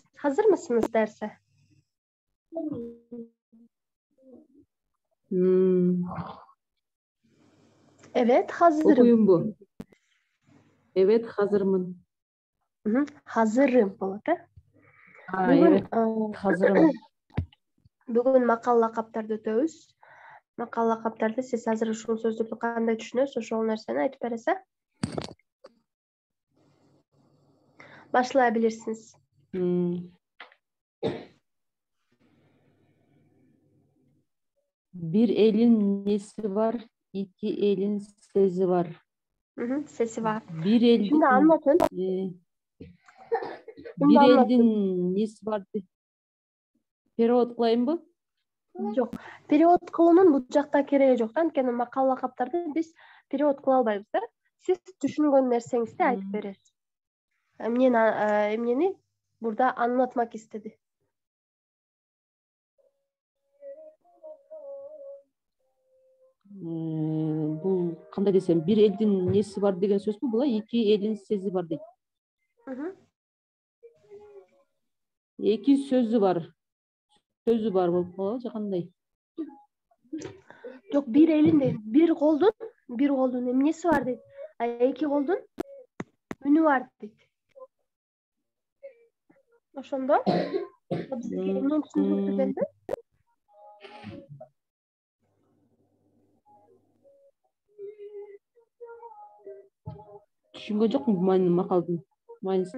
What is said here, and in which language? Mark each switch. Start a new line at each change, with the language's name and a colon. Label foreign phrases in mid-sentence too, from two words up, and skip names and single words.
Turkish: Hazır mısınız derse? Evet, hazırım. Okuyun bu. Evet, hazırım. Hazırım болады. Evet, hazırım.
Kyrgyz: Bugün makal lakаптарды өтөбүз. Makal lakаптарды siz hazır ушул сөздөрдү кандай түшүнөсүз, ошол нерсени айтып бересиз.
Turkish: Başlayabilirsiniz. Bir elin nesi var, iki elin sesi var. Sesi var. Bir elin, Şimdi anlatın. bir elin nesi var?
Kyrgyz: Перевод кылайын бу? Жок. Перевод кылуунун бул жакта кереги жок. Анткени макал лакаптарды биз перевод кыла албайбыз да. Сиз түшүнгөн нерсеңизди айтып бересиз. Эмнени
Turkish: burada anlatmak istedi.
Kyrgyz: Бул кандай десем,
Turkish: bir elin nesi var
Kyrgyz: деген сөз бу? Була
Turkish: iki elin sesi var
Kyrgyz: дейт. Эки сөзү бар. Сөзү бар болуп же кандай? Жок,
Turkish: bir elin değil.
Kyrgyz: Bir колдун эмнеси бар дейт. Эки колдун үнү бар дейт. Ошондо бизге эмнени түшүндүрүп берди? Түшүнгөн жокмун макалдын мааниsin.